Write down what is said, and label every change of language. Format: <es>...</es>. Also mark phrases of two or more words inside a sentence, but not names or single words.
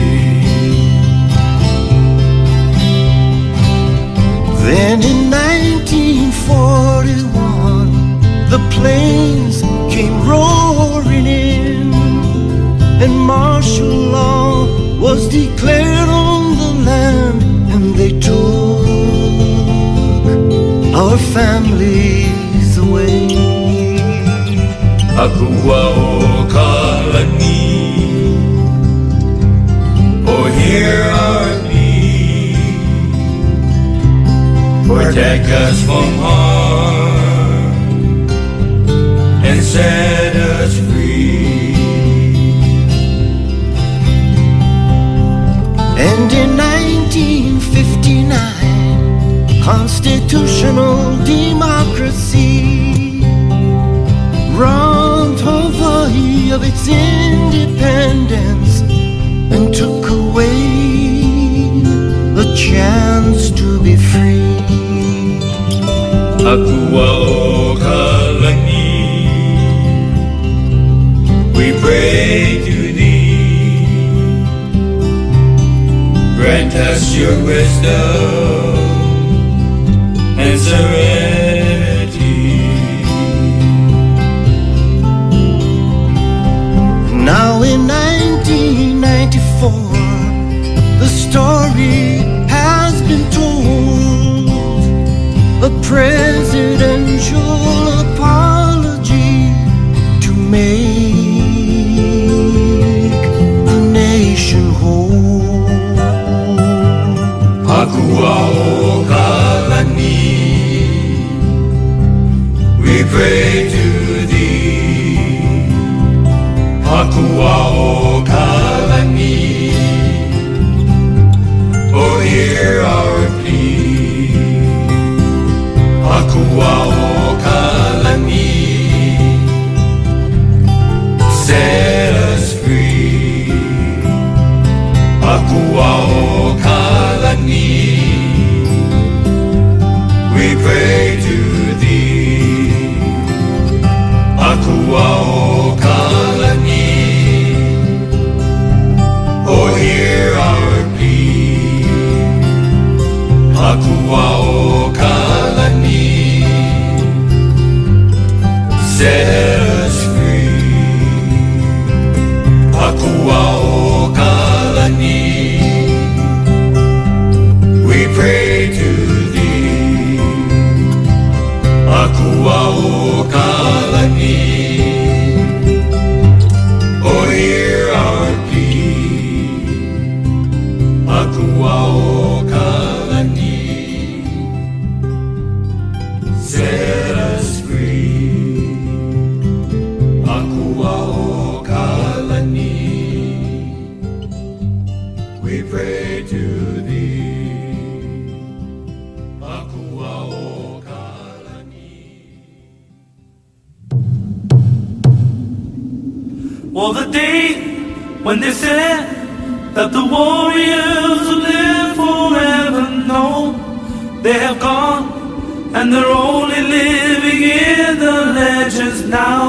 <en>Then in 1941, the planes came roaring in, and martial law was declared on the land, and they took our families away.</en> <haw>Akua o Kalani,</haw> <en>oh hear our plea. Protect us from harm and set us free. And in 1959, constitutional democracy robbed Hawaii of its independence and took away the chance to be free.</en> <haw>Akua o Kalani,</haw> <en>we pray to thee. Grant us your wisdom and serenity. Now in 1994, the story has been told. A presidential apology to make the nation whole.</en> <haw>Akua o Kalani,</haw> <en>we pray to thee.</en> <haw>Akua o Kalani,</haw> <en>oh hear our plea.</en> <haw>Akua o Kalani,</haw> <en>set us free.</en> <haw>Akua o Kalani,</haw> <en>we pray to thee.</en> <haw>Akua o Kalani,</haw> <en>oh hear our plea.</en> <haw>Akua o Kalani,</haw> <en>set us free.</en> <haw>Akua o Kalani,</haw> <en>we pray to thee.</en> <haw>Akua o Kalani,</haw> <en>oh hear our plea.</en> <haw>Akua o Kalani,</haw> <en>set us free.</en> <haw>Akua o Kalani,</haw> <en>we pray to thee.</en> <haw>Akua o Kalani.</haw> <en>Well, the day when they said that the warriors will live forever, no, they have gone, and they're only living in the legends now.</en>